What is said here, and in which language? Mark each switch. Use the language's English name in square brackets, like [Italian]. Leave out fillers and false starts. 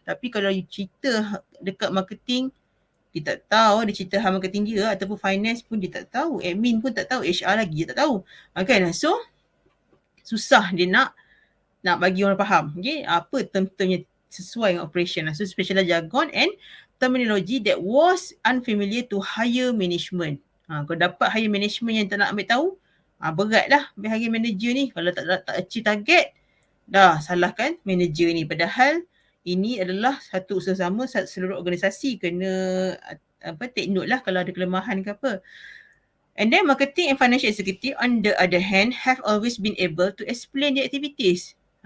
[Malay] Tapi kalau you cerita dekat marketing, dia tak tahu. Dia cerita hal marketing dia ataupun finance pun dia tak tahu. Admin pun tak tahu. HR lagi dia tak tahu. Kan. So susah dia nak bagi orang faham. Okay. Apa term-termnya sesuai dengan operation. [English] So specialized jargon and terminology that was unfamiliar to higher management. [Malay] Kalau dapat higher management yang tak nak ambil tahu, berat lah higher manager ni. Kalau tak achieve target, dah salahkan manager ni. Padahal ini adalah satu usaha sama, seluruh organisasi kena take note lah kalau ada kelemahan ke apa. [English] And then marketing and financial executive on the other hand have always been able to explain the activities.